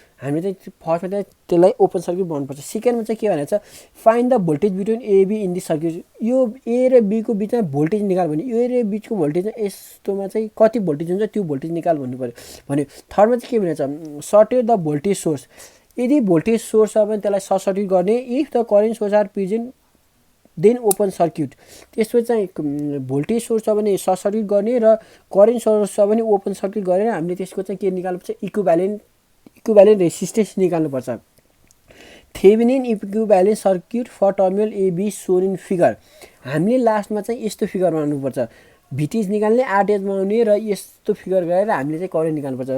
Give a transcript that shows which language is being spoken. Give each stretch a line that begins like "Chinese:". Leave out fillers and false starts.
Nepali: हामीले चाहिँ फर्स्टमा चाहिँ त्यसलाई ओपन सर्किट बनाउनुपर्छ। सेकेन्डमा चाहिँ के भनेको छ,
English: Find the voltage between A B in this circuit.
Nepali: यो ए र बीको बिचमा भोल्टेज निकाल भने ए र बिचको भोल्टेज चाहिँ यस्तोमा चाहिँ कति भोल्टेज हुन्छ त्यो भोल्टेज निकाल भन्नु पऱ्यो भन्यो। थर्डमा चाहिँ के भनेको छ,
English: Shorted the voltage source.
Nepali: यदि भोल्टेज सोर्स छ भने त्यसलाई सर्ट सर्किट गर्ने।
English: If the current source are present then open circuit.
Nepali: त्यसपछि चाहिँ भोल्टेज सोर्स छ भने सर्ट सर्किट गर्ने र करेन्ट सोर्स छ भने ओपन सर्किट गरेर हामीले त्यसको चाहिँ के निकाल्नुपर्छ, इक्विभ्यालेन्ट रेसिस्टेन्स निकाल्नुपर्छ।
English: Thevenin equivalent circuit for terminal A B shown in figure.
Nepali: हामीले लास्टमा चाहिँ यस्तो फिगर बनाउनुपर्छ, भिटिएच निकाल्ने, आरटिएच बनाउने र यस्तो फिगर गरेर हामीले चाहिँ करेन्ट निकाल्नुपर्छ।